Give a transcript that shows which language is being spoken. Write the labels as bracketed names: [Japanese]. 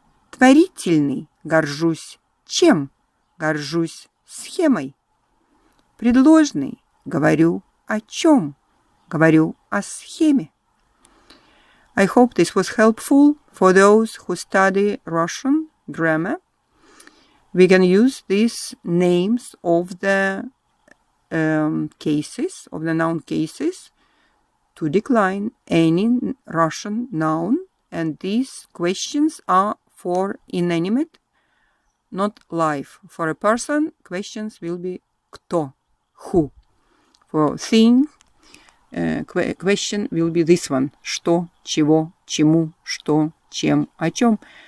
[Russian] Творительный – горжусь чем? Горжусь схемой. Предложный – говорю о чем? Говорю о схеме. [English] I hope this was helpful for those who study Russian grammar. We can use these names of the cases, of the noun cases, to decline any Russian noun. And these questions are for inanimate, not live. For a person, questions will be кто, who. For thing, question will be this one. [Russian] Что, чего, чему, что, чем, о чем.